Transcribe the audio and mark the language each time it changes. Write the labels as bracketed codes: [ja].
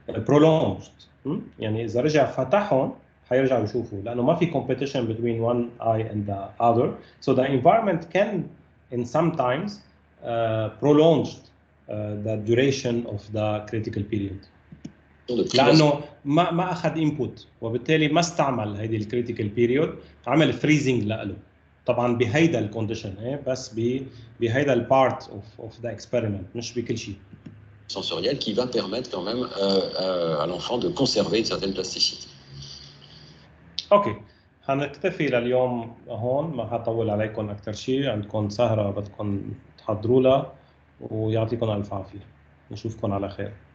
[ar] prolonged يعني اذا رجع فتحهم حيرجعوا يشوفوا لانه ما في [en] competition between one eye and the other so the environment can in sometimes prolong the duration of the critical period [ar] لانه ما اخذ input وبالتالي ما استعمل هيدي الكريتيكال بيريود عمل فريزنج له طبعا بهيدا الكونديشن بس بهيدا البارت اوف ذا اكسبيرمنت مش بكل شيء [fr] sensorielle qui va permettre quand même à l'enfant de conserver une certaine plasticité. [ar] اوكي هنكتفي لليوم هون ما هطول عليكم اكثر شيء عندكم سهره بدكم تحضروا لها ويعطيكم الف عافيه نشوفكم على خير.